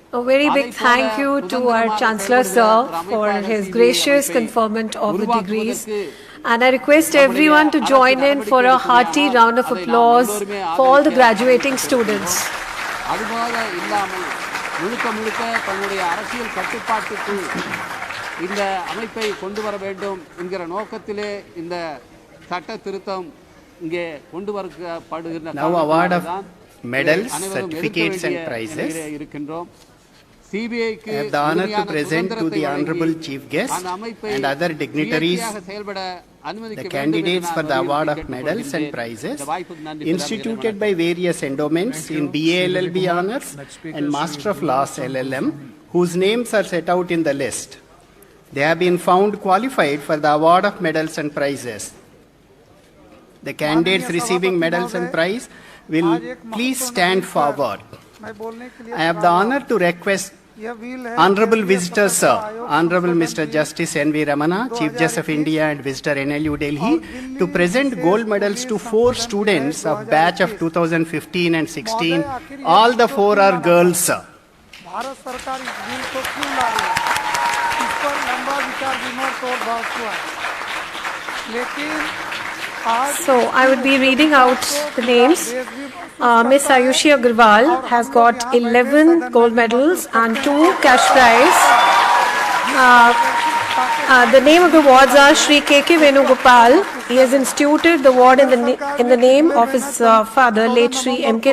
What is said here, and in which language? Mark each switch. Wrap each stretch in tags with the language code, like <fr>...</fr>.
<en>A very big thank you to our Chancellor Sir for his gracious conferment of the degrees, and I request everyone to join in for a hearty round of applause for all the graduating students.</en> <ta>அதுபோல இல்லாமல் முழுக்க தன்னுடைய அரசியல் கட்டுப்பாட்டுக்கு இந்த அமைப்பை கொண்டு வர வேண்டும் என்கிற நோக்கத்திலே இந்த சட்ட திருத்தம் இங்கே கொண்டு வரப்படுகின்ற</ta> <en>medals, certificates and prizes. I have the honor to present to the Honorable Chief Guest and other dignitaries the candidates for the award of medals and prizes instituted by various endowments in BA LLB Honours and Master of Laws LLM, whose names are set out in the list. They have been found qualified for the award of medals and prizes. The candidates receiving medals and prizes will please stand forward. I have the honor to request Honorable Visitor Sir, Honorable Mr. Justice N.V. Ramana, Chief Justice of India and Visitor NLU Delhi, to present gold medals to 4 students of batch of 2015 and 16. All the 4 are girls, sir.</en> <hi>Bharat सरकार इस bill को क्यों ला रही है, इस पर लंबा विचार विमर्श और बहस हुआ है, लेकिन</hi> <en>so I would be reading out the names. Miss Ayushi Agarwal has got 11 gold medals and 2 cash prize. The name of the awards are Shri K.K. Venugopal. He has instituted the award in the name of his father, late Shri M.K.</en>